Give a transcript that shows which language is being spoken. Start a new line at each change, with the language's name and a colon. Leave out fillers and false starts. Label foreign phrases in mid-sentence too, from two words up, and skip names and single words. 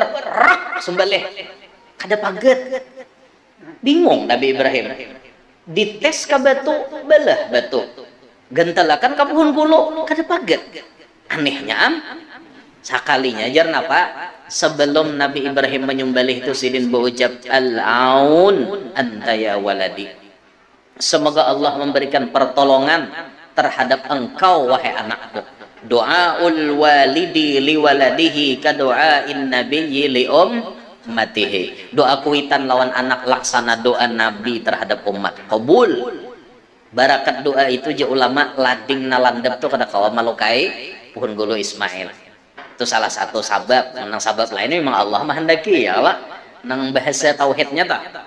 Banjar: Rak sumbalih. Kada paget. Bingung Nabi Ibrahim. Dites ka batu, belah batu. Gentalakan ka pohon kulo, kada paget. Anehnya sakalinya jar napa? Sebelum Nabi Ibrahim menyembelih itu sidin berucap
Arabic: العون أنت يا ولدي.
Banjar: Semoga Allah memberikan pertolongan terhadap engkau wahai anakku.
Arabic: دعاء الوالد لولده كدعاء النبي لأمته.
Banjar: Doa kuitan lawan anak laksana doa nabi terhadap umat. Qabul. Barakat doa itu je ulama lading nalandep tuh kada kawa malukai pohon gulu Ismail. Itu salah satu sabab. Nang sabab lainnya memang Allah menghendaki ya Allah. Nang bahasa tauhidnya tak.